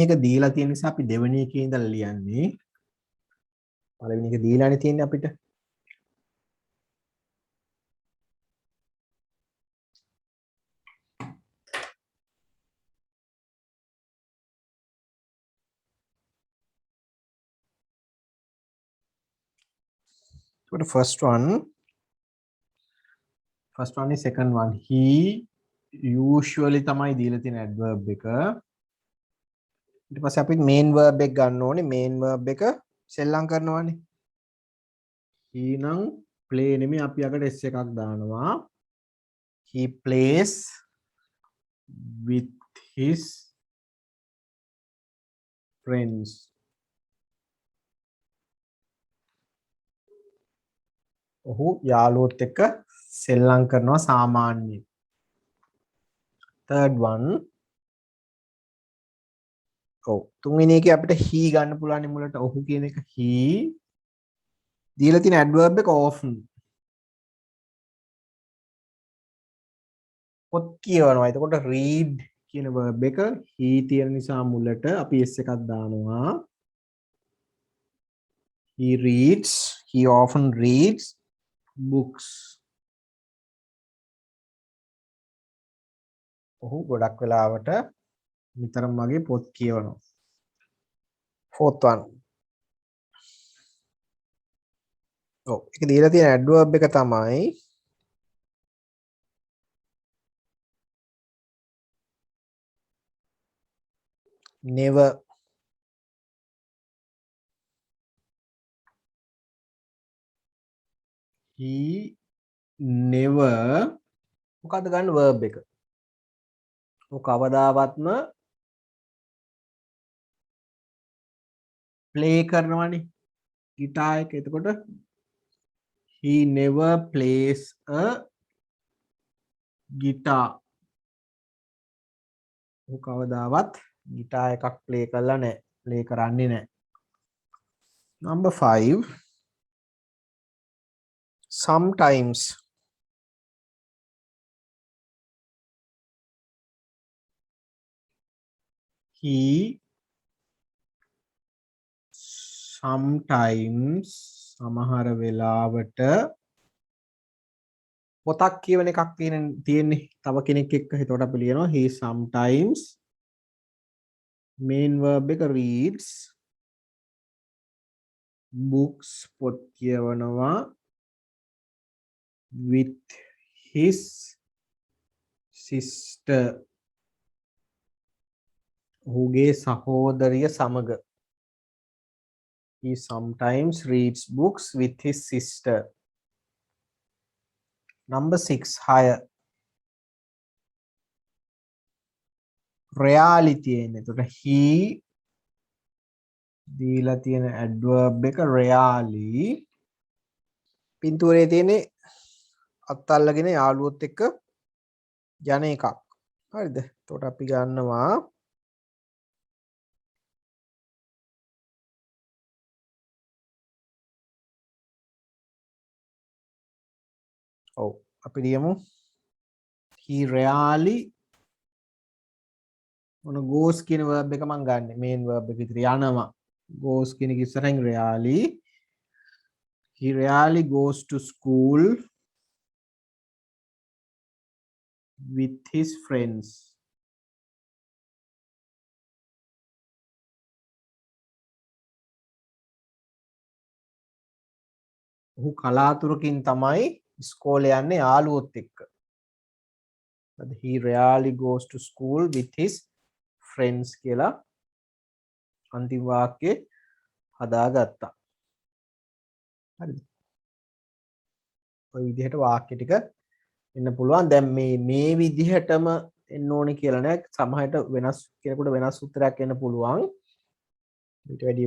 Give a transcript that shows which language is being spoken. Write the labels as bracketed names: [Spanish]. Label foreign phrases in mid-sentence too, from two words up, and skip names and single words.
[Sinhala] එක දීලා තියෙන නිසා අපි දෙවෙනි එකේ ඉඳලා ලියන්නේ. පළවෙනි එක දීලානේ තියෙන්නේ අපිට. [English] So the first one is second one. He usually [Sinhala] තමයි දීලා තියෙන adverb එක. ඊට පස්සේ අපි [English] main verb [Sinhala] එක ගන්න ඕනේ. [English] main verb [Sinhala] එක සෙල්ලම් කරනවානේ. he නම් play නෙමෙයි අපි අකට s එකක් දානවා. [English] he plays with his friends. [Sinhala] ඔහු යාළුවොත් එක්ක සෙල්ලම් කරනවා සාමාන්‍යයෙන්. [English] third one [Sinhala] තුන්වෙනි එකේ අපිට he ගන්න පුළුවන් මුලට ඔහු කියන එක he දීලා තියෙන adverb එක often. පොත් කියවනවා. එතකොට read කියන verb එක he තියෙන නිසා මුලට අපි s එකක් දානවා. [English] he reads, he often reads books. [Sinhala] ඔහු ගොඩක් වෙලාවට නිතරම වගේ පොත් කියවනවා. [English] fourth one [Sinhala] ඒක දීලා තියෙන adverb එක තමයි never. [English] he never [Sinhala] මොකද්ද ගන්න verb එක. ඔය කවදාවත්ම play කරනවනේ ගිටාර් එක. [English] එතකොට he never plays a guitar [Sinhala] ඔහු කවදාවත් ගිටාර් එකක් ප්ලේ කරලා නැහැ ප්ලේ කරන්නේ නැහැ [English] number 5 sometimes he sometimes [Sinhala] සමහර වෙලාවට පොතක් කියවන එකක් තියෙන්නේ තව කෙනෙක් එක්ක එතකොට අපි ලියනවා [English] he sometimes main verb [Sinhala] එක reads [English] books [Sinhala] පොත් කියවනවා [English] with his sister [Sinhala] ඔහුගේ සහෝදරිය සමග [English] he sometimes reads books with his sister number 6 higher reality [Sinhala] එන්නේ එතකොට [English] he [Sinhala] දීලා තියෙන adverb එක really පින්තූරයේ තියෙන්නේ අත්අල්ලගෙන යාළුවොත් එක්ක යන එකක් හරිද එතකොට අපි ගන්නවා ඔව් අපි ලියමු [English] he really [Sinhala] මොන goes කියන verb එක මම ගන්නෙ [English] main verb [Sinhala] එක විතර යනවා goes කියන එක ඉස්සරහින් [English] really he really goes to school with his friends [Sinhala] ඔහු කලාතුරකින් තමයි ඉස්කෝලේ යන්නේ යාළුවොත් එක්ක [English] he really goes to school with his friends [Sinhala] කියලා අන්තිම වාක්‍යය හදාගත්තා හරිද ඔය විදිහට වාක්‍ය ටික එන්න පුළුවන් දැන් මේ විදිහටම එන්න ඕනේ කියලා නෑ සමහරට වෙනස් කෙනෙකුට වෙනස් උත්තරයක් එන්න පුළුවන් ඊට වැඩිය